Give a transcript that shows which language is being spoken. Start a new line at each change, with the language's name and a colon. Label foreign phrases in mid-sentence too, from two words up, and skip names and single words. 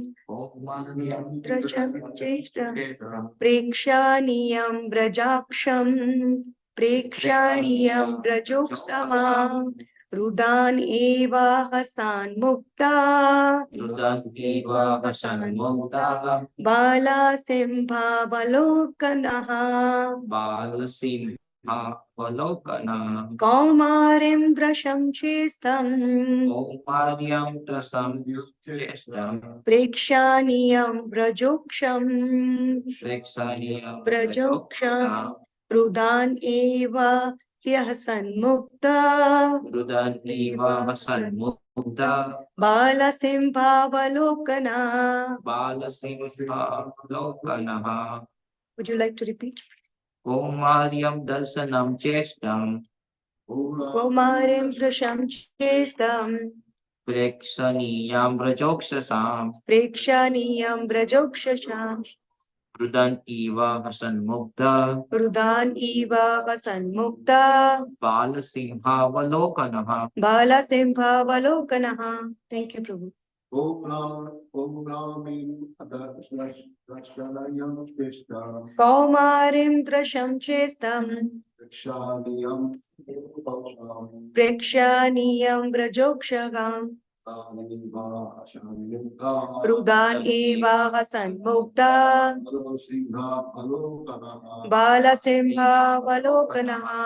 Sanskrit: Drashyam chistam. Prekshaniyam brajaksham. Prekshaniyam brajoksama. Rudan eva hasan mukta. Rudan eva hasan mukta. Bala simhavalokana. Balasim Avalokana. Kaumarim drasham chistam. Kaumaryam Trasam Yustam. Prekshaniyam vrajoksham. Prekshaniyam Vrajoksham. Rudan eva hyasan mukta. Rudan eva hasan mukta. Bala simhavalokana. Balasim Avalokana.
English: Would you like to repeat?
Sanskrit: Kaumaryam Dasanam Chestam. Kumarim Vrisham Chestam Prekshaniyam Rajokshasam Prekshaniyam Vrajokshasham Rudan Iva Hasanmukta Rudan Eva Vasanmukta Balasimhavalokanah Bala Simha Valokanaha.
English: Thank you, Prabhu.
Sanskrit: Kaumarim Drasham Chestam Prekshaniyam Vrajokshagam Rudan Eva Hasanmukta Bala Simha Valokanaha.